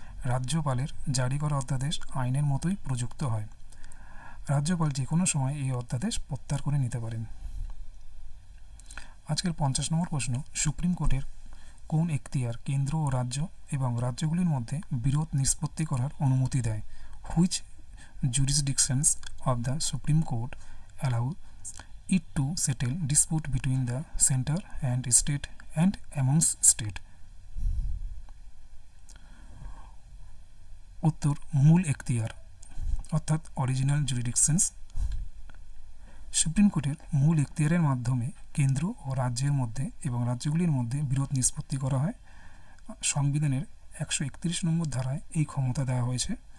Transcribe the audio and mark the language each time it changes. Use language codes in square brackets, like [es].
[bn] রাজ্যপালের জারি করা অধ্যাদেশ আইনের মতোই প্রযুক্ত হয়। রাজ্যপাল যে কোনো সময় এই অধ্যাদেশ প্রত্যাহার করে নিতে পারেন। আজকের 50 নম্বর প্রশ্ন, সুপ্রিম কোর্টের কোন এখতিয়ার কেন্দ্র ও রাজ্য এবং রাজ্যগুলির মধ্যে বিরোধ নিষ্পত্তি করার অনুমতি দেয়? [en] Which jurisdictions of the Supreme Court allow it to settle dispute between the center and state and amongst state? [bn] উত্তর মূল এখতিয়ার অর্থাৎ অরিজিনাল জুরিডিকশনস। সুপ্রিম কোর্টের মূল এখতিয়ারের মাধ্যমে কেন্দ্র ও রাজ্যের মধ্যে এবং রাজ্যগুলির মধ্যে বিরোধ নিষ্পত্তি করা হয়। সংবিধানের 131 নম্বর ধারায় এই ক্ষমতা দেওয়া হয়েছে।